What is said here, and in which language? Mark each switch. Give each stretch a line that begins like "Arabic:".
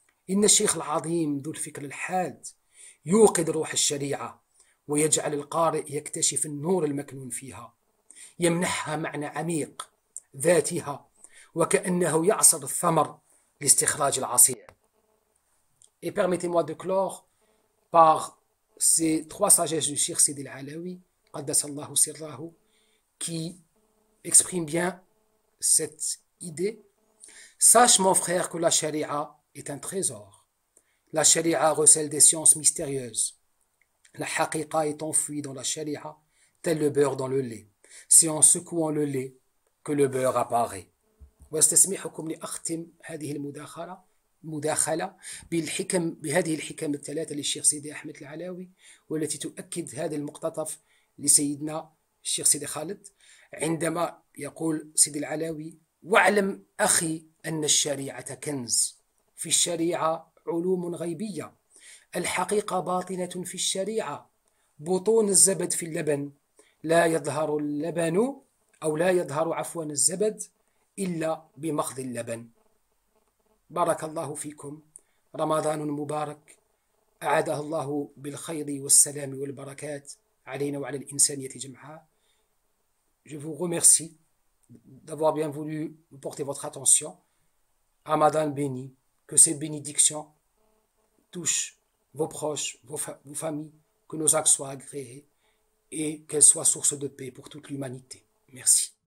Arabic: إن الشيخ العظيم ذو الفكر الحاد يوقظ روح الشريعة ويجعل القارئ يكتشف النور المكنون فيها، يمنحها معنى عميق ذاتها وكأنه يعصر الثمر لاستخراج العصير.
French: Et permettez-moi de clore par ces trois sagesses du Cheikh Sidi Al-Alawi, Qaddasallahu sirrahu, qui expriment bien cette idée. Sache mon frère que la charia est un trésor. La charia recèle des sciences mystérieuses. La haqiqa est enfouie dans la charia, tel le beurre dans le lait. C'est en secouant le lait que le beurre apparaît.
Arabic: واستسمحكم لأختم هذه المداخلة بهذه الحكم الثلاثة للشيخ سيدي أحمد العلاوي، والتي تؤكد هذا المقتطف لسيدنا الشيخ سيدي خالد عندما يقول سيدي العلاوي: واعلم أخي أن الشريعة كنز، في الشريعة علوم غيبية، الحقيقة باطنة في الشريعة، بطون الزبد في اللبن، لا يظهر اللبن أو لا يظهر عفوا الزبد إلا بمخض اللبن. بارك الله فيكم، رمضان مبارك أعاده الله بالخير والسلام والبركات علينا وعلى الإنسانية جمعاء.
French: Je vous remercie d'avoir bien voulu porter votre attention. Ramadan béni, que ces bénédictions touchent vos proches, vos familles, que nos actes soient agréés et qu'elles soient source de paix pour toute l'humanité. Merci.